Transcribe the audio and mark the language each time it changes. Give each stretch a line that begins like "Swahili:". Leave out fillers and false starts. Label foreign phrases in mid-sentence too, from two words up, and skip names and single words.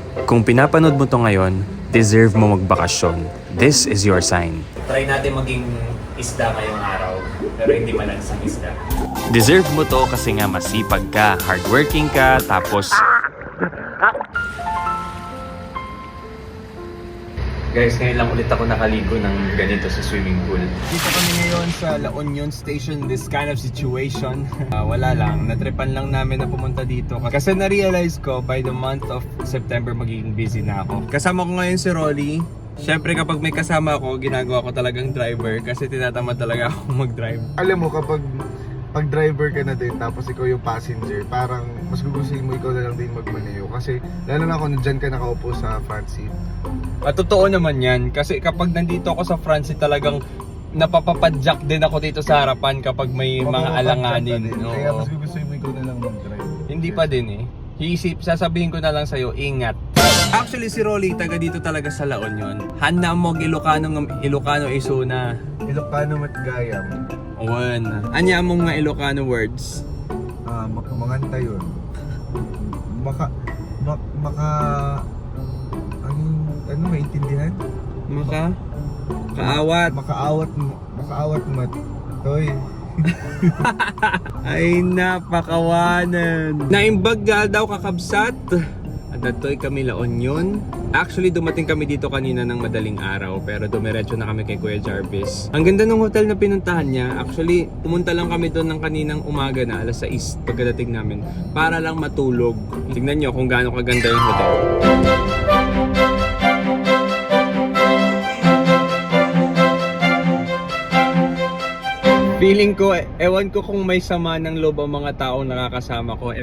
Filipino: Kung pinapanood mo to ngayon, deserve mo magbakasyon.
English: This is your sign.
Filipino: Try natin maging isda ngayong araw, pero hindi malansang isda. Deserve mo to kasi nga masipag ka, hardworking ka, tapos... Guys, ngayon lang ulit ako nakaligo ng ganito sa swimming pool. Dito kami ngayon sa La Union Station,
English: this kind of situation.
Filipino: Wala lang, natripan lang namin na pumunta dito. Kasi na-realize ko,
English: by the month of September,
Filipino: magiging busy na ako. Kasama ko ngayon si Rolly. Siyempre kapag may kasama ako, ginagawa ko talagang driver kasi tinatamad talaga ako mag-drive. Alam mo, kapag driver ka na din tapos ikaw yung passenger, parang mas gugustuhin mo ikaw na lang din magmaneho kasi lalo na kung nandyan ka nakaupo sa front seat. Totoo naman yan kasi kapag nandito ako sa front seat talagang napapapadjak din ako dito sa harapan kapag may mga alanganin. Kaya mas gugustuhin mo ikaw na lang mag-drive. Hindi pa din eh. Sasabihin ko na lang sa'yo, ingat. Actually si Rolly, taga dito talaga sa La Union. Handa mo Ilocano isuna.
Iloko: Ilocano at Gayam.
English: One.
Filipino: Anya mong mga Ilocano words? Manganta yun. Ano maintindihan?
Iloko: Kaawat. Makaawat mat. Toy. Ay napakawanan. Naimbag daw kakabsat. Adatoy kami La Union.
Filipino: Actually dumating kami dito kanina ng madaling araw pero dumiretso na kami kay Kuya Jarvis. Ang ganda ng hotel na pinuntahan niya. Actually pumunta lang kami doon ng kaninang umaga na alas 6 pagkadating namin para lang matulog. Tingnan nyo kung gaano kaganda yung hotel. Feeling ko, ewan ko kung may sama ng loob ang mga taong nakakasama ko.